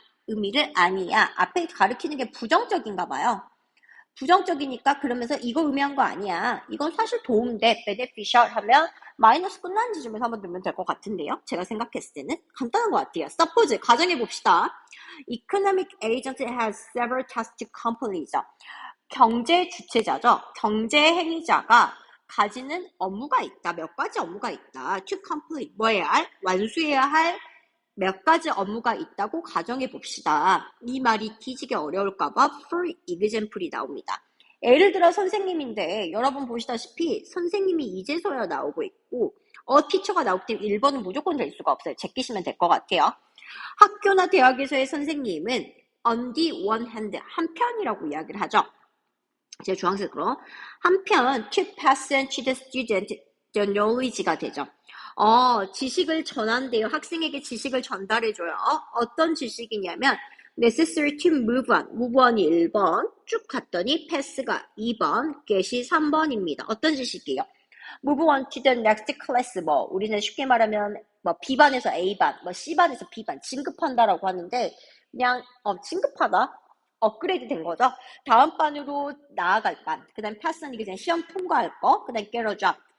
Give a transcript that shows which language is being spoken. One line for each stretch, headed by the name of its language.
Korean: 의미를 아니야. 앞에 가르치는 게 부정적인가 봐요. 부정적이니까 그러면서 이거 의미한 거 아니야. 이건 사실 도움돼. beneficial 하면 마이너스 끝난 지점에서 한번 넣으면 될 것 같은데요. 제가 생각했을 때는 간단한 것 같아요. Suppose 가정해 봅시다.
English: Economic agent has several tasks to complete.
Korean: 경제 주체자죠. 경제 행위자가 가지는 업무가 있다. 몇 가지 업무가 있다.
English: To complete
Korean: 뭐 해야 할? 완수해야 할 몇 가지 업무가 있다고 가정해 봅시다. 이 말이 뒤지게 어려울까봐
English: for example
Korean: 이 나옵니다. 예를 들어 선생님인데 여러분 보시다시피 선생님이 이제서야 나오고 있고 티처가 나오기 때문에 1번은 무조건 될 수가 없어요. 제끼시면 될 것 같아요. 학교나 대학에서의 선생님은
English: on the one hand
Korean: 한편이라고 이야기를 하죠. 제가 주황색으로 한편
English: to pass on to the student the knowledge
Korean: 가 되죠. 지식을 전한대요. 학생에게 지식을 전달해줘요. 어떤 지식이냐면
English: necessary to move on. move on
Korean: 이 1번 쭉 갔더니 pass가 2번 get이 3번입니다. 어떤 지식이에요?
English: move on to the next class.
Korean: 우리는 쉽게 말하면 B반에서 A반, C반에서 B반 진급한다라고 하는데 그냥 진급하다. 업그레이드 된 거죠. 다음 반으로 나아갈 반. 그 다음에 pass는 이게 그냥 시험 통과할 거. 그 다음에
English: get a job.